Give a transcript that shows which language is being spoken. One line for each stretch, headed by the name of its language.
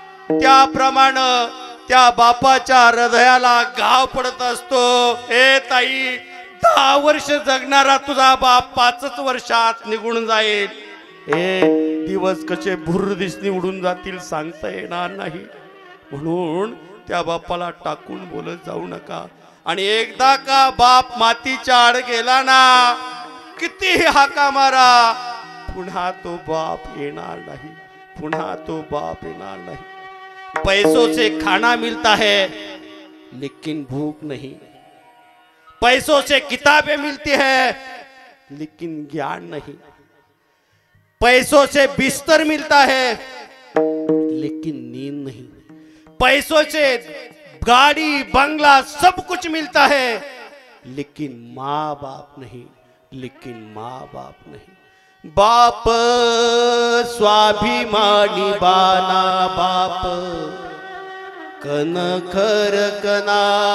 Marathi: त्याप्रमाणे त्या बापाच्या हृदयाला घाव पडत असतो ए ताई 10 वर्ष जगणारा तुझा बाप 5च वर्षात निघून जाईल ए दिवस कसे भुर्र दिसनी उडून जातील सांगता येणार नाही म्हणून त्या बापाला टाकून बोलत जाऊ नका आणि एकदा का बाप मातीच्या आड गेला ना कितीही हाका मारा पुन्हा तो बाप येणार नाही पुन्हा तो बाप येणार नहीं।
Hindi: पैसों से खाना मिलता है लेकिन भूख नहीं। पैसों से किताबें मिलती है लेकिन ज्ञान नहीं, पैसों से बिस्तर मिलता है लेकिन नींद नहीं, पैसों से गाड़ी बंगला सब कुछ मिलता है लेकिन माँ बाप नहीं, लेकिन माँ बाप नहीं।
Marathi: बाप स्वाभिमानी बाना बाप कणखर कणा,